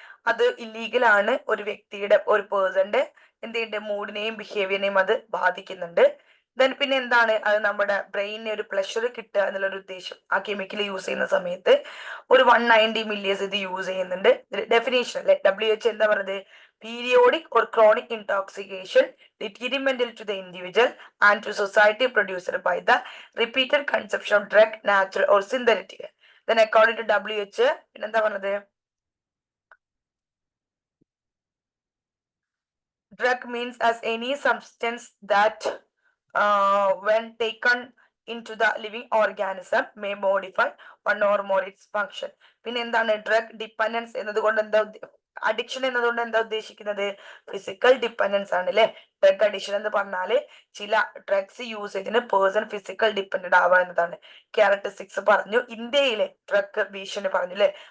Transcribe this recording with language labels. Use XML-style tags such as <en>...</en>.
<ml>അത് ഇല്ലീഗലാണ്. ഒരു വ്യക്തിയുടെ, ഒരു പേഴ്സന്റെ എന്ത് ചെയ്യുന്നുണ്ട്? മൂഡിനെയും ബിഹേവിയറിനെയും അത് ബാധിക്കുന്നുണ്ട്. ദെൻ പിന്നെ എന്താണ്? അത് നമ്മുടെ ബ്രെയിനിന് ഒരു പ്ലഷർ കിട്ടുക എന്നുള്ളൊരു ഉദ്ദേശം ആ കെമിക്കൽ യൂസ് ചെയ്യുന്ന സമയത്ത് ഒരു 190 മില്ലിയസ് ഇത് യൂസ് ചെയ്യുന്നുണ്ട്. ഡെഫിനേഷൻ അല്ലെ, WHO എന്താ പറഞ്ഞത്?</ml> <en>Periodic or chronic intoxication detrimental to the individual and to society produced by the repeated consumption of drug, natural or synthetic. Then according to WHO</en> <ml>പിന്നെന്താ പറഞ്ഞത്?</ml> <en>Drug means as any substance that when taken into the living organism may modify one or more its function.</en> <ml>പിന്നെ എന്താണ്? Drug dependence എന്നതുകൊണ്ട് എന്താ, addiction എന്നതുകൊണ്ട് എന്താ ഉദ്ദേശിക്കുന്നത്? Physical dependence ആണ് അല്ലെ. ഡ്രഗ് അഡിക്ഷൻ എന്ന് പറഞ്ഞാല് ചില ഡ്രഗ്സ് യൂസേജിന് പേഴ്സൺ ഫിസിക്കൽ ഡിപ്പെൻഡന്റ് ആവുക എന്നതാണ്. ക്യാരക്ടറിസ്റ്റിക്സ് പറഞ്ഞു. ഇന്ത്യയിലെ ഡ്രഗ് ഭീഷണി പറഞ്ഞു അല്ലെ.</ml>